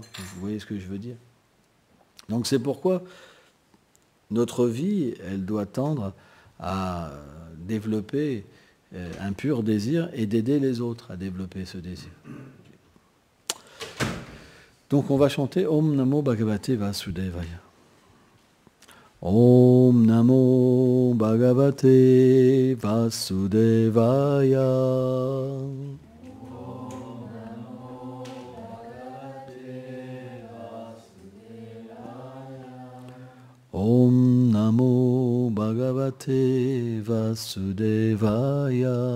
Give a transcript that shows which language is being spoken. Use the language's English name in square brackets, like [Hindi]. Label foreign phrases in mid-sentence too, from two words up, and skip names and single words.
[French] Vous voyez ce que je veux dire? Donc c'est pourquoi notre vie, elle doit tendre à développer un pur désir et d'aider les autres à développer ce désir. Donc on va chanter [Sanskrit] Om Namo Bhagavate Vasudevaya. Om Namo Bhagavate Vasudevaya. Om Namo Bhagavate Vasudevaya.